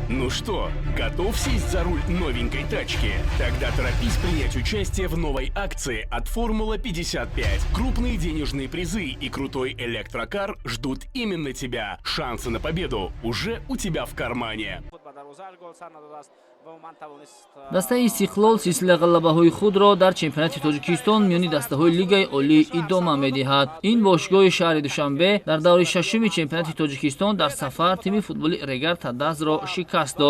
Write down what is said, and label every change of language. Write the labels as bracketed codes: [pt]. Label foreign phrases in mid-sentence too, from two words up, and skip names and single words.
[ru] Ну что, готов сесть за руль новенькой тачки? Тогда торопись принять участие в новой акции от Формула 55. Крупные денежные призы и крутой электрокар ждут именно тебя. Шансы на победу уже у тебя в кармане. [tg] дастаи Истиқлол силсила ғалабаҳои худро дар чемпионати Тоҷикистон миёни дастаҳои Лигаи Олӣ идома медиҳад. Ин бошгоҳи шаҳри Душанбе дар даври шашуми чемпионати Тоҷикистон дар сафар тими футболи Регар Тадазро шикаст дод.